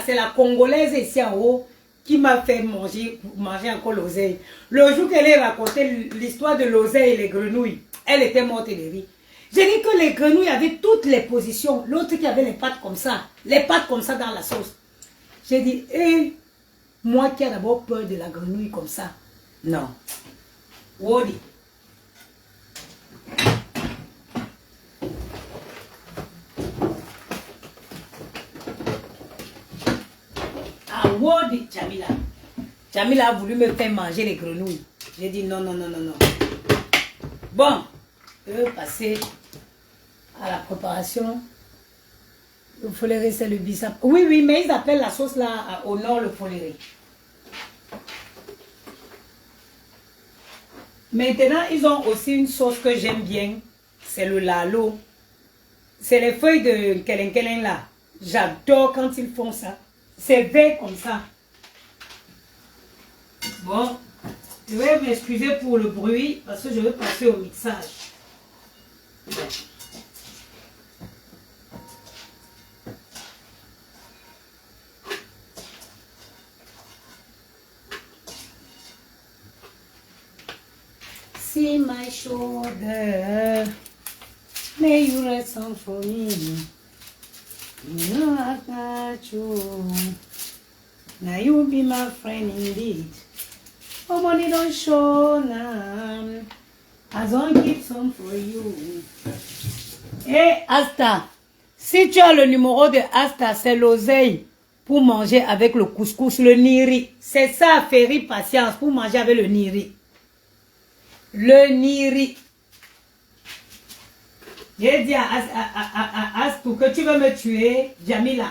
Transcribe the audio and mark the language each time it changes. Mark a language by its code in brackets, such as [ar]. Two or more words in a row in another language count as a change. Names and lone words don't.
[fr] C'est la Congolaise ici en haut qui m'a fait manger encore l'oseille. Le jour qu'elle a raconté l'histoire de l'oseille et les grenouilles, elle était morte de rire. J'ai dit que les grenouilles avaient toutes les positions. L'autre qui avait les pattes comme ça dans la sauce. J'ai dit, moi qui ai d'abord peur de la grenouille comme ça. [ff] Non. Wodi. Wodi, [fr] Jamila. Jamila a voulu me faire manger les grenouilles. J'ai dit non. Bon, je vais passer à la préparation. Le foléré, c'est le bissap. Oui, mais ils appellent la sauce là au nord le foléré. Maintenant, ils ont aussi une sauce que j'aime bien. C'est le lalo. C'est les feuilles de kelen là. J'adore quand ils font ça. C'est vert comme ça. Bon, je vais m'excuser pour le bruit parce que je vais passer au mixage. [en] See my shoulder, may you rest on for me. You know I got you. Now you be my friend indeed. Nobody don't show now. As I keep some for you. [fr] Hey Asta, si tu as le numéro de Asta, c'est l'oseille pour manger avec le couscous, le niri. C'est ça, Ferry Patience, pour manger avec le niri. Le niri. J'ai dit à Astou que tu veux me tuer, Jamila.